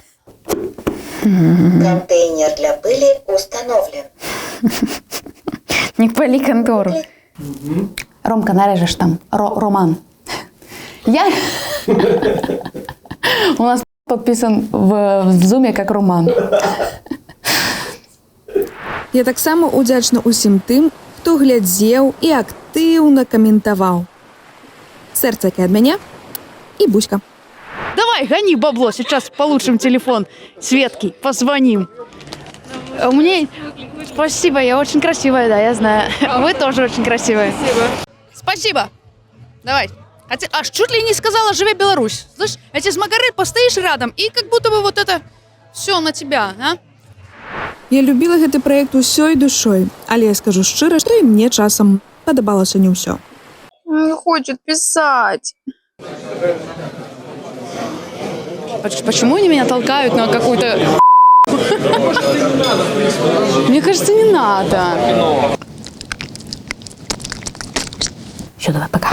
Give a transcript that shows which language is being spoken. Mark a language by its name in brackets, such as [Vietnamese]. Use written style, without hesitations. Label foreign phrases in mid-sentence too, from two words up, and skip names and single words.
[Russian] Контейнер для пыли установлен. Не пали контору. Ромка, нарежешь там. Роман. Я... У нас подписан в зуме как Роман. [Belarusian] Я таксама удзячна усім тым, хто глядзеў і актыўна каментаваў. Сэрцакі ад мяне і буська. [Russian] Давай, гони бабло, сейчас получим телефон Светки, позвоним. У меня... Спасибо, я очень красивая, да, я знаю. Вы тоже очень красивая. Спасибо. Давай. А ты аж чуть ли не сказала «Живи Беларусь». Слышь, эти с Магары постоишь рядом, и как будто бы вот это все на тебя, а? [Belarusian] Я любіла гэты праект усёй душой, але я скажу шчыра, што і мне часам падабалася не ўсё. [Russian] Не хочет писать. Почему они меня толкают на какую-то... Мне кажется, не надо. Все, давай, пока.